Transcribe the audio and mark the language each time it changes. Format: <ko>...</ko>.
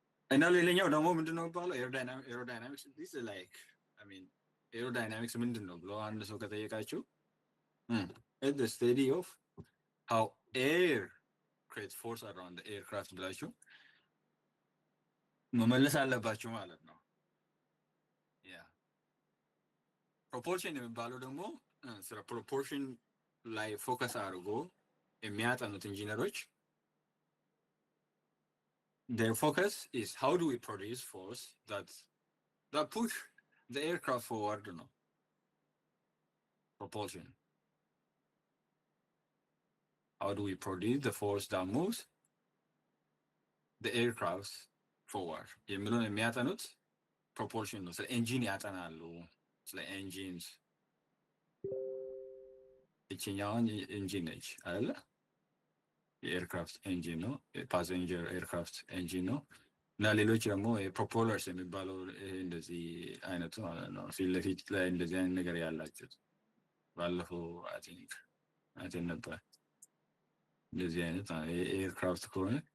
<am>እና ሌላኛው ደግሞ ምንድን ነው የሚባለው ኤሮዳይናሚክስ ዲስ ላይክ አይ ሚን ኤሮዳይናሚክስ ምንድን ነው ብሎ አንድ ሰው ከጠየቃችሁ</am> <en>the study of how air creates force around the aircraft</en> <am>ብላችሁ መመለስ አለባችሁ ማለት ነው። ያ ፕሮፖርሽን የሚባለው ደግሞ ስለ ፕሮፖርሽን ላይ ፎከስ አድርጎ የሚያጠኑት ኢንጂነሮች</am> <en>their focus is how do we produce force that push the aircraft forward, you know, propulsion. How do we produce the force that moves the aircraft forward?</en> <am>የሚለውን የሚያጠኑት ፕሮፖልሽን ነው። ስለ ኤንጂን ያጠናሉ። ስለ ኤንጂንስ ይችኛውን ኤንጂን ነች አይደለ? የኤርክራፍት ኤንጂን ነው። የፓሰንጀር ኤርክራፍት ኤንጂን ነው። እና ሌሎች ደግሞ ፕሮፖለርስ የሚባለው እንደዚህ አይነቱ ማለት ነው። ፊት ለፊት ላይ እንደዚህ አይነት ነገር ያላቸው ባለፈው አይቴን ነበር። እንደዚህ አይነት ኤርክራፍት ከሆነ</am>